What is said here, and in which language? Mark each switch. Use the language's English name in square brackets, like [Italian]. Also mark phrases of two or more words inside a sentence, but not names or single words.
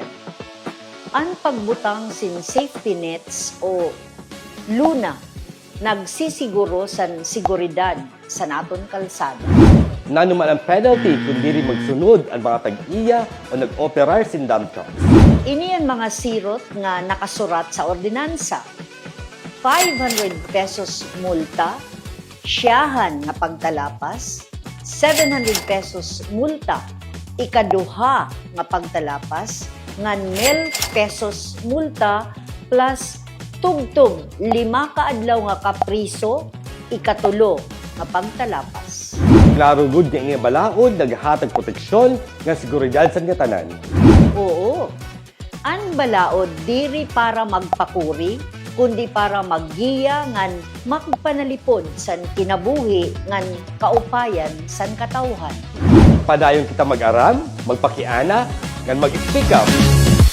[Waray] Ang pagbutang sin [English] safety nets [Waray] o luna nagsisiguro sa seguridad sa naton kalsada. Nano man ang penalty kung diri magsunod ang mga tag-iya o nag-operar sin [English] dump trucks. [Waray] Ini ang mga sirot nga nakasurat sa ordinansa. 500 pesos multa, siyahan nga pagtalapas, 700 pesos multa, ikaduha nga pagtalapas, nga 1,000 pesos multa, plus tugtog 5 kaadlaw nga kapriso, ikatulo nga pagtalapas. Klaro gud nga nga balaod naghatag proteksyon nga seguridad sa nga tanan. Oo, ang balaod diri para magpakuri, kundi para maggiya ngan magpanalipod san kinabuhi ngan kaupayan san katawhan. Padayon kita mag-aram, magpakiana, ngan mag- [English] speak up.